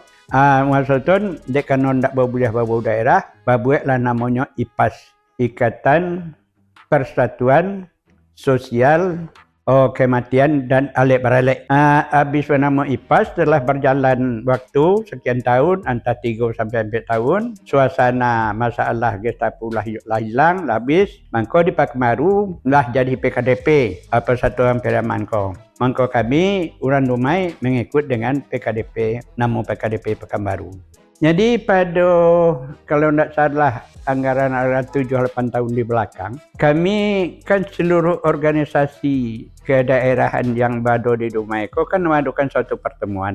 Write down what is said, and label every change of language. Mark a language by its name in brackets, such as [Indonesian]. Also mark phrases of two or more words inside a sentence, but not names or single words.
[Indonesian] Masa itu dek kanon nak boleh berbaut daerah, berbuatlah namanya IPAS, Ikatan Persatuan Sosial Kematian dan Alik Beralik. Habis nama IPAS telah berjalan waktu sekian tahun, antara 3 sampai 4 tahun. Suasana masalah Gestapo lah hilang, habis. [Minangkabau] Mangko di Pekanbaru lah jadi PKDP, Persatuan Piraman ko. [Indonesian] Mangko kami orang Dumai mengikut dengan PKDP, nama PKDP Pekanbaru. Jadi pada, kalau tidak salah, anggaran 7-8 tahun di belakang, kami kan seluruh organisasi kedaerahan yang berada di Dumai ko kan mengadakan suatu pertemuan.